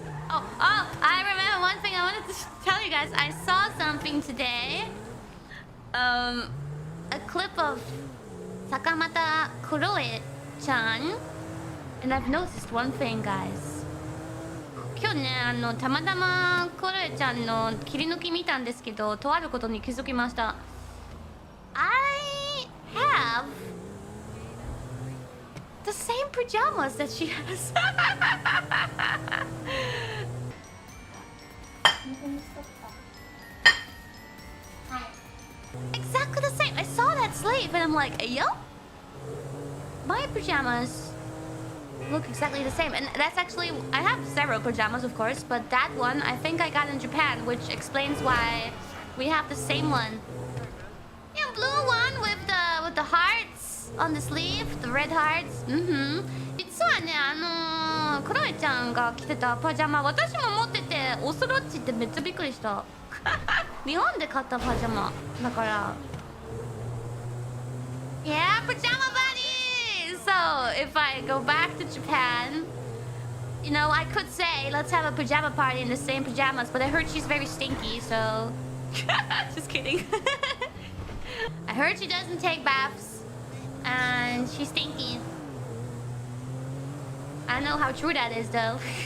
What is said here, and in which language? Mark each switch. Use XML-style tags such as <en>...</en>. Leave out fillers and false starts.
<en>Oh, I remember one thing I wanted to tell you guys. I saw something today. A clip of Takanashi Kiara-chan. And I've noticed one thing, guys.</en> <ja>今日ね、たまたまクロエちゃんの切り抜き見たんですけど、とあることに気づきました。</ja> <en>I have the same pajamas that she has. Exactly the same. I saw that sleeve and I'm like, yo, my pajamas look exactly the same. And that's actually, I have several pajamas, of course, but that one I think I got in Japan, which explains why we have the same one. Yeah, blue one with the hearts on the sleeve, the red hearts.</en> <ja>実はね、クロエちゃんが着てたパジャマ、私も持ってて、オスロッチってめっちゃびっくりした。日本で買ったパジャマだから。</ja> <en>Yeah, pajama buddy! So, if I go back to Japan, you know, I could say, let's have a pajama party in the same pajamas, but I heard she's very stinky, so... Just kidding. I heard she doesn't take baths, and she's stinky. I don't know how true that is, though.</en>